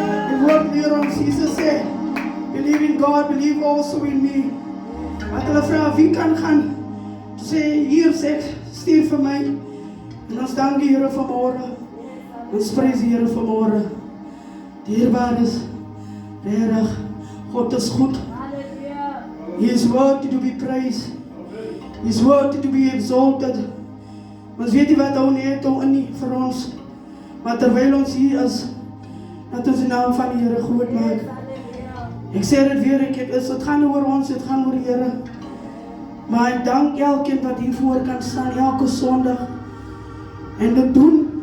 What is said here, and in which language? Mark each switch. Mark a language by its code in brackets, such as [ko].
[en] The word here on Jesus said, believe in God, believe also in me. [af] Wat hulle vra, wie kan gaan? Toe sê, hier sê, stuur vir my. En ons dank die Here vanmôre. Ons prys die Here vanmôre. Dierbaar is, regtig, God is goed. [en] He is worthy to be praised. He is worthy to be exalted. [af] Ons weet nie wat hou net in nie vir ons. Maar terwyl ons hier is, dat ons die naam van die Here groot maak. Ek sê dit weer, dit gaan oor ons, dit gaan oor die Here. Maar ek dank elkeen wat hiervoor kan staan, elke Sondag. En dit doen.